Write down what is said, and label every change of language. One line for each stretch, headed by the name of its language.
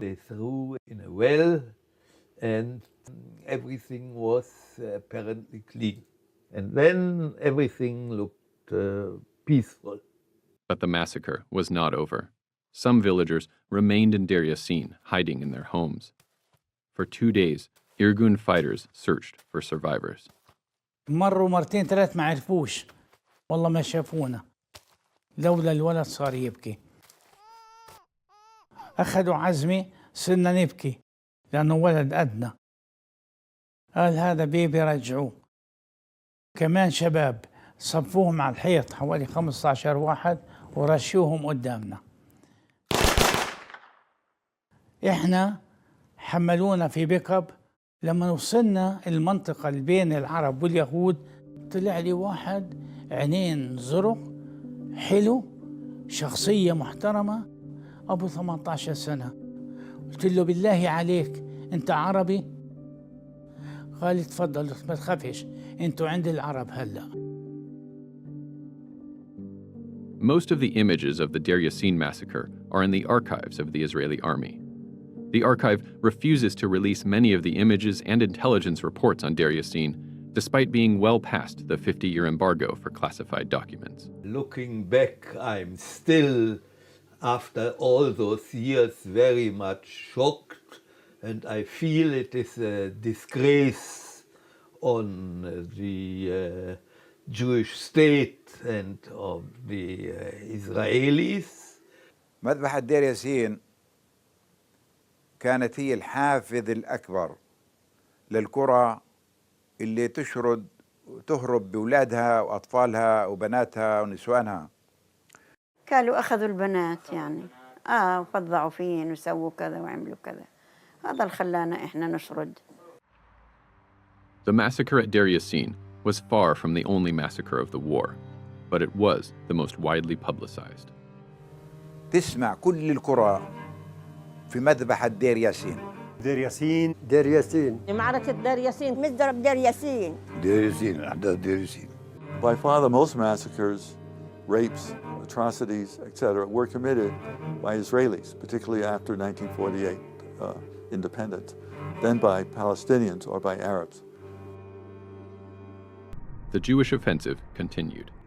English: They threw in a well and everything was apparently clean. And then everything looked peaceful. But the massacre was not over. Some villagers remained in Deir Yassin, hiding in their homes. For 2 days, Irgun fighters searched for survivors.
Arabic: مروا مرتين ثلاث ما عرفوش، والله ما شافونا، لولا الولد صار يبكي. أخذوا عزمي صرنا نبكي لأنه ولد أدنى. قال هذا بيبي رجعوه. كمان شباب صفوهم على الحيط حوالي 15 واحد ورشوهم قدامنا. إحنا حملونا في بيكب. لما وصلنا المنطقة اللي بين العرب واليهود طلع لي واحد عينين زرق حلو، شخصية محترمة، أبو 18 سنة. قلت له بالله عليك أنت عربي؟ قال لي تفضل ما تخافش أنتوا عند العرب هلأ.
English: Most of the images of the Deir Yassin massacre are in the archives of the Israeli army. The archive refuses to release many of the images and intelligence reports on Deir Yassin, despite being well past the 50-year embargo for classified documents. Looking back, I'm still, after all those years, very much shocked And I feel it is a disgrace on the Jewish state and of the Israelis.
Arabic: مذبحة دير ياسين كانت هي الحافز الأكبر للقرى اللي تشرد وتهرب بأولادها وأطفالها وبناتها ونسوانها. قالوا أخذوا البنات يعني وفضعوا فين وسووا كذا وعملوا كذا. هذا اللي خلانا إحنا نشرد.
English: The massacre at Deir Yassin was far from the only massacre of the war, but it was the most widely publicized.
Arabic: تسمع كل القرى في مذبحة دير ياسين. دير ياسين دير ياسين معركة دير ياسين مضرب دير ياسين دير ياسين أحداث دير ياسين.
English: By far the most massacres, rapes, atrocities, etc., were committed by Israelis, particularly after 1948 independence, then by Palestinians or by Arabs. The Jewish offensive continued.